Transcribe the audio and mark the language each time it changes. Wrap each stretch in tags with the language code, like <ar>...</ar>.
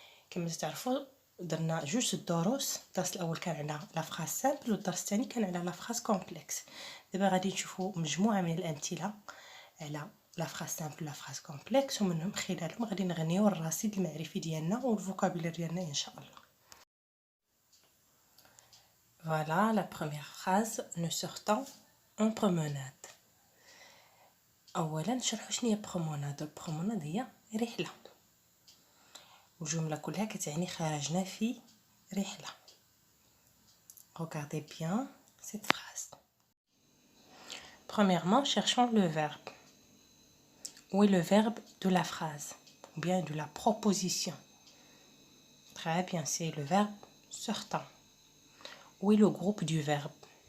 <ar>كما تعرفوا درنا جوج الدروس. الدرس الاول كان على لا فراز سامبل والدرس الثاني كان على لا فراز كومبلكس. دابا غادي نشوفوا مجموعه من الامثله على لا فراز سامبل لا فراز كومبلكس، ومنهم خلالهم غادي نغنيو الرصيد المعرفي ديالنا والفوكابولير ديالنا ان شاء الله.</ar> <fr>Voilà la première phrase. Nous sortons en promenade.</fr> <ar>اولا نشرحوا شنو هي بروموناد. البروموناد هي رحله، والجملة كلها كتعني خرجنا في رحلة.</ar> <fr>Regardez bien cette phrase. Premièrement, cherchons le verbe. Où est le verbe de la phrase ou bien de la proposition? Très bien, c'est le verbe sortant. Où est le groupe du verbe?</fr>